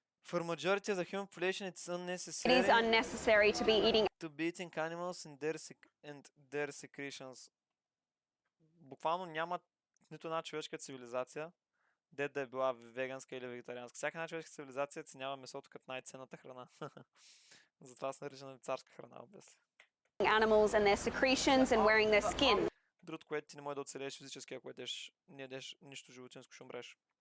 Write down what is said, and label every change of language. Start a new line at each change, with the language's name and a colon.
English: For majority of the human population, it's unnecessary. It is unnecessary to be eating animals and their secretions.
Bulgarian: Буквално няма нито една човешка цивилизация, да е била веганска или вегетарианска. Всяка една човешка цивилизация ценява месото като най-ценната храна. Затова се нарича царска храна, обясни.
English: Animals and their secretions and wearing their skin.
Bulgarian: Другото, което ти не може да оцелееш физически, ако не ядеш нищо животинско, ще умреш.